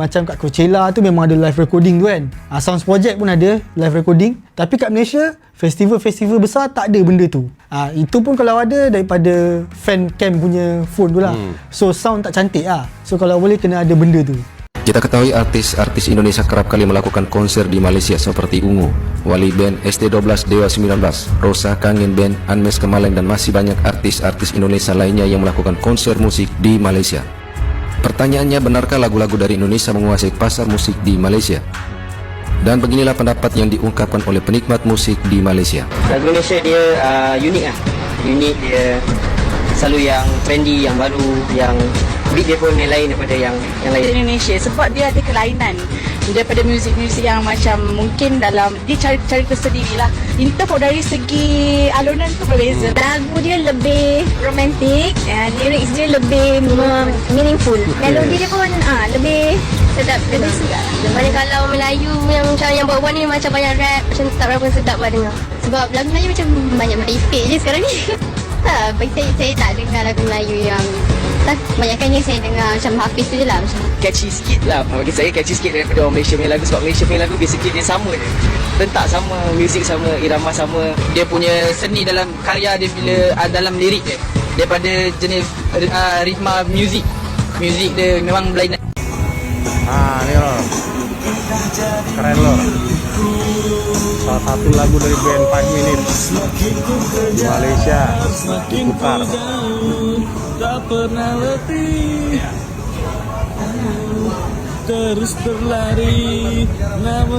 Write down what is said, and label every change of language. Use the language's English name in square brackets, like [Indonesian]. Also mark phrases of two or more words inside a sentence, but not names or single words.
[Malay] Macam kat Coachella tu memang ada [English] live recording [Malay] tu kan. Sounds Project pun ada [English] live recording. [Malay] Tapi kat Malaysia, festival-festival besar tak ada benda tu. Itu pun kalau ada daripada [English] fan cam [Malay] punya phone tu lah. [English] So sound [Malay] tak cantik lah. So kalau boleh kena ada benda tu. [Indonesian] Kita ketahui artis-artis Indonesia kerap kali melakukan konser di Malaysia seperti Ungu, Wali Band, ST12, Dewa 19, Rosa, Kangen Band, Anmes Kemaleng dan masih banyak artis-artis Indonesia lainnya yang melakukan konser musik di Malaysia. Pertanyaannya, benarkah lagu-lagu dari Indonesia menguasai pasar musik di Malaysia? Dan beginilah pendapat yang diungkapkan oleh penikmat musik di Malaysia. [Malay] Lagu Malaysia dia unik lah. Unik, dia selalu yang trendy, yang baru, yang beat dia pun yang lain daripada yang lain. Indonesia sebab dia ada kelainan daripada muzik-muzik yang macam mungkin dalam dia cari tersendiri lah. [English] In terms of [Malay] dari segi alunan tu berbeza. Lagu dia lebih romantik, lyrics dia lebih meaningful. Melodi dia pun lebih sedap, lebih sedap. Daripada kalau Melayu yang macam yang buat-buat ni macam banyak rap, macam tak berapa sedap lah dengar. Sebab lagu Melayu macam banyak merepek je sekarang ni. Bagi saya tak dengar lagu Melayu yang banyakkannya saya dengar macam Hafiz tu je lah, macam Catchy sikit lah. Bagi saya catchy sikit daripada orang Malaysia punya lagu. Sebab Malaysia punya lagu basically dia sama je. Tentak sama, muzik sama, irama sama. Dia punya seni dalam karya dia bila dalam lirik dia. Daripada jenis ritma muzik. Muzik dia memang berlainan. [Indonesian] Ni loh. Keren loh. Salah satu lagu dari band 5 Minutes di Malaysia diputar. [Malay] Tak pernah letih, terus berlari, namun